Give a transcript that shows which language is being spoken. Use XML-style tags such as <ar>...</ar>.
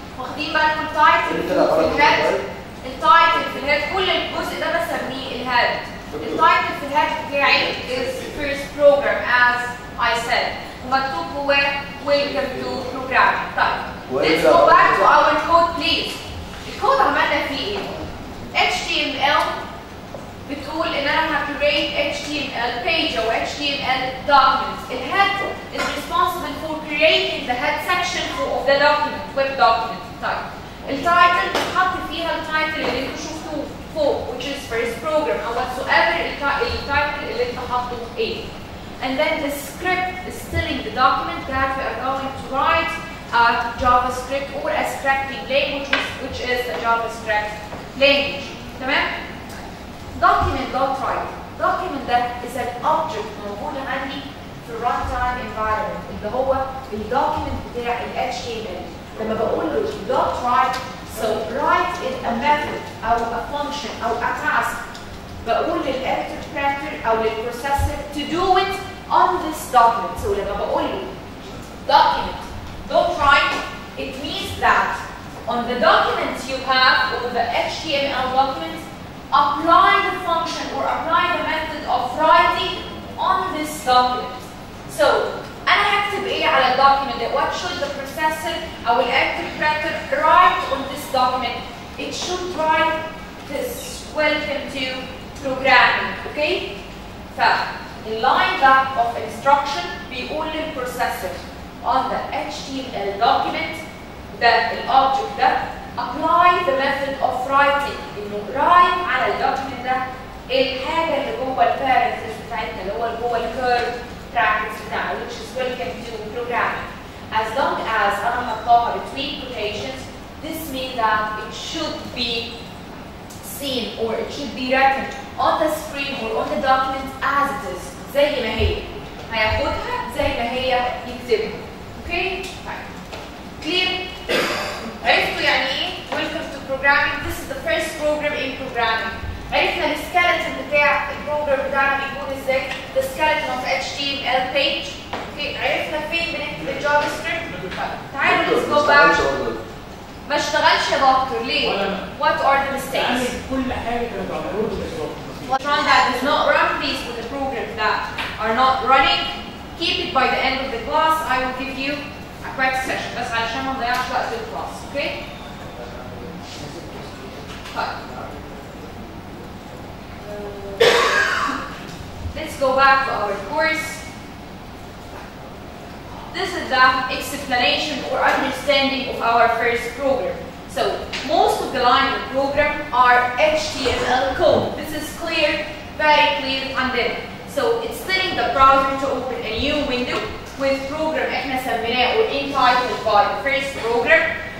<ar>واخدين بالكم التايتل في الهيد؟ التايتل في الهيد كل الجزء ده بسميه الهيد. التايتل في الهيد بتاعي</ar> <en>is first program as I said</en> <ar>ومكتوب جواه</ar> <en>welcome to programming. طيب let's go back to our code please.</en> <ar>الكود عملنا فيه ايه؟ HTML بتقول ان انا هcreate HTML page او HTML document.</ar> <en>الhead is responsible for creating the head section of the document, web document.</en> <ar>طيب التايتل بتحط فيها التايتل اللي انتوا شفتوه فوق</ar> <en>which is first program</en> <ar>او whatsoever التايتل اللي انت حاطه ايه.</ar> <en>And then the script is telling the document that we are going to write a JavaScript or a scripting language which is a JavaScript language.</en> <ar>تمام؟ document.write. document ده</ar> <en>is an object</en> <ar>موجود عندي في runtime environment اللي هو الدوكيمنت بتاع ال HTML. لما بقول له</ar> <en>.write so write is a method أو a function أو a task. بقول للinterpreter أو للprocessor to do it on this document. So</en> <ar>لما بقول له</ar> <en>document.write it means that on the document you have or the HTML document apply the function or apply the method of writing on this document.</en> <ar>So, أنا هكتب إيه على document?</ar> <en>What should the processor أو interpreter write on this document? It should write this welcome to programming, okay? فالline that of instruction</en> <ar>بيقول للprocessor</ar> <en>on the HTML document that الobject ده apply the method of writing.</en> <ar>انه write على الدوكيمنت ده الحاجه اللي جوه البارنتس بتاعتنا اللي هو جوه الكيرف brackets بتاعنا</ar> <en>which is welcome to programming. As long as</en> <ar>انا حطاها</ar> <en>between quotations this means that it should be seen or it should be written on the screen or on the document as it is</en> <ar>زي ما هي. هياخدها زي ما هي يكتبها. اوكي؟ clear؟ عرفتوا يعني ايه</ar> <en>welcome to programming? This is the first program in programming.</en> <ar>عرفنا السكeleton بتاع البروجرام بتاعنا بيكون ازاي؟</ar> <en>the skeleton of HTML page.</en> <ar>اوكي عرفنا فين بنكتب الجافا سكريبت؟ تعالوا</ar> <en>let's go back.</en> <ar>ما اشتغلش يا دكتور ليه؟</ar> <en>What are the mistakes?</en> <ar>كل حاجه كانت على الرول بالظبط.</ar> <en>One that does not run, please, with the programs that are not running, keep it by the end of the class. I will give you a quick session</en> <ar>بس علشان ما نضيعش وقت في الكلاس،</ar> <en>Okay? طيب. Let's go back to our course. This is the explanation or understanding of our first program. So, most of the lines of the program are HTML code. This is clear, very clear and then. So, it's telling the browser to open a new window with program</en> <ar>احنا سميناه</ar> <en>or entitled by the first program.</en>